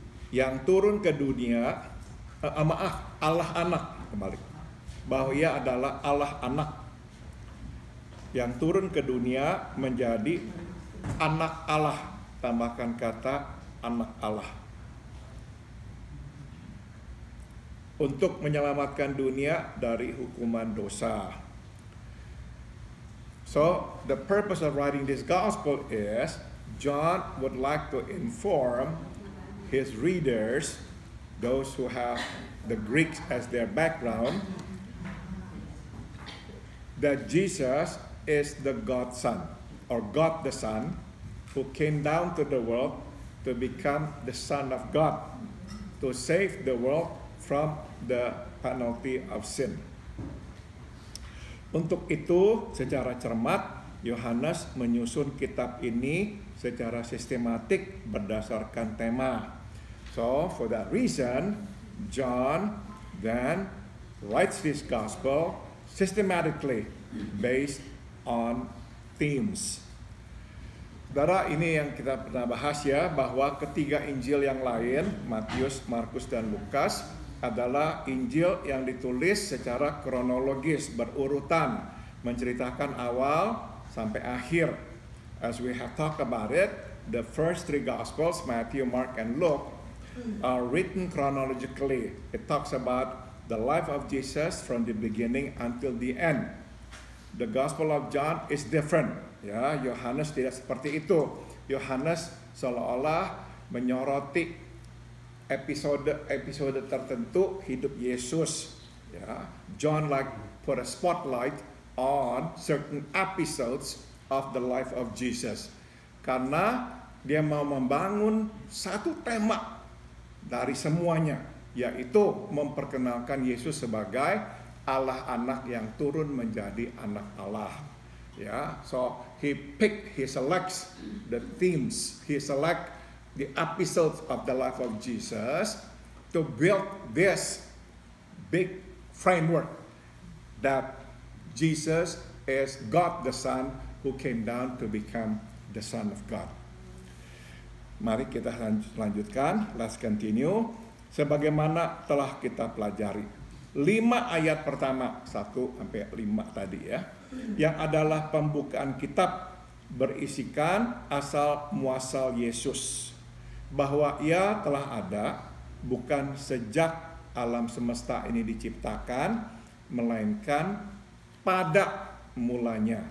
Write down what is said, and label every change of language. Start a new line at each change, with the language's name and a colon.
Indonesian: yang turun ke dunia, Allah anak, kembali, bahwa ia adalah Allah anak yang turun ke dunia menjadi anak Allah, tambahkan kata anak Allah, untuk menyelamatkan dunia dari hukuman dosa.
English: So, the purpose of writing this gospel is John would like to inform his readers, those who have the Greeks as their background, that Jesus is the God Son, or God the Son, who came down to the world to become the Son of God, to save the world from the penalty of sin.
Indonesian: Untuk itu, secara cermat, Yohanes menyusun kitab ini secara sistematik berdasarkan tema.
English: So, for that reason, John then writes this gospel systematically based on themes.
Indonesian: Saudara, ini yang kita pernah bahas ya, bahwa ketiga Injil yang lain, Matius, Markus, dan Lukas, adalah Injil yang ditulis secara kronologis, berurutan, menceritakan awal sampai akhir.
English: As we have talked about it, the first three Gospels, Matthew, Mark, and Luke, are written chronologically. It talks about the life of Jesus from the beginning until the end. The Gospel of John is different.
Indonesian: Ya, Yohanes tidak seperti itu. Yohanes seolah-olah menyoroti episode tertentu hidup Yesus.
English: Ya, John like put a spotlight on certain episodes of the life of Jesus.
Indonesian: Karena dia mau membangun satu tema dari semuanya, yaitu memperkenalkan Yesus sebagai Allah anak yang turun menjadi anak Allah.
English: Ya, so he selects the themes, he select the episodes of the life of Jesus to build this big framework that Jesus is God the Son who came down to become the Son of God.
Indonesian: Mari kita lanjutkan,
English: let's continue.
Indonesian: Sebagaimana telah kita pelajari 5 ayat pertama 1-5 tadi ya, yang adalah pembukaan kitab, berisikan asal muasal Yesus, bahwa ia telah ada bukan sejak alam semesta ini diciptakan, melainkan pada mulanya.